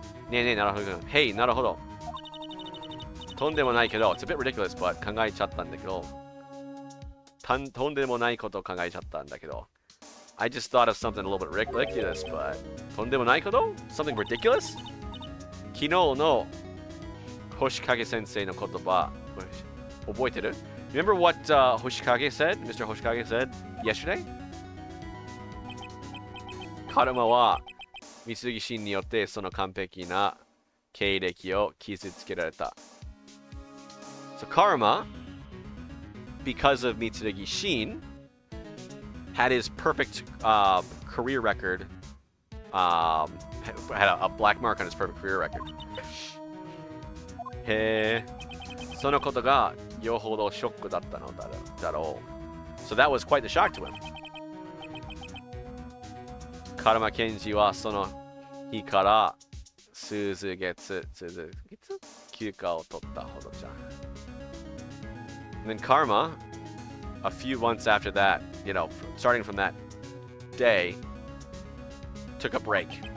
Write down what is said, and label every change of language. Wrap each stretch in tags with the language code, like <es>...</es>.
<ja>ねえねえ、なるほど。</ja> <en>Hey,</en> <ja>なるほど。とんでもないけど、</ja> <en>it's a bit ridiculous, but</en> <ja>考えちゃったんだけど。とんでもないことを考えちゃったんだけど。</ja> <en>I just thought of something a little bit ridiculous, but</en> <ja>とんでもないこと?</ja> <en>Something ridiculous?</en> <ja>昨日の星影先生の言葉、覚えてる?</ja> <en>Remember what Hoshikage said? Mr. Hoshikage said yesterday?</en> <ja>カルマは三木真によってその完璧な経歴を傷つけられた.</ja> <en>So karma, because of Mitsurugi Shin, had his perfect career record, had a black mark on his perfect career record.</en> <ja>へー、そのことがよほどショックだったのだろう.</ja> <en>So that was quite the shock to him.</en> <ja>カルマケンジはその日から数月休暇を取ったほどじゃ.</ja> <en>And then Karma, a few months after that, starting from that day, took a break.</en>